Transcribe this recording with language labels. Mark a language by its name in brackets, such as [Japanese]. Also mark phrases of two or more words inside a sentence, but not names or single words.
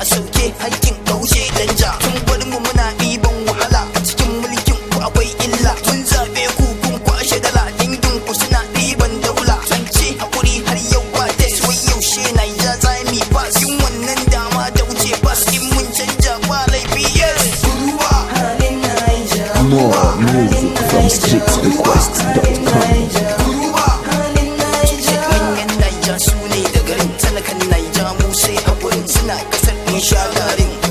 [Hausa] Sauke haƙƙin ka wuce danja. Kun bar mu muna ɗiban wahala. A cikin mulkin ku akwai illa. Mun zaɓe ku kun kwashe dala. Dangin ku suna ɗiban daula. An ce haƙuri har yau ba test. Wai yaushe Naija za mu yi pass? Yin wannan Nan dama da wuce bas in mun canja ba laifi, [English] yes. [Hausa] Kuruwa. [English] More music from street request dot com. [Hausa] Kuruwa. Manyan Naija su ne da garin, talakan Naija mu sai a gurin, suna kasar mun sha garin.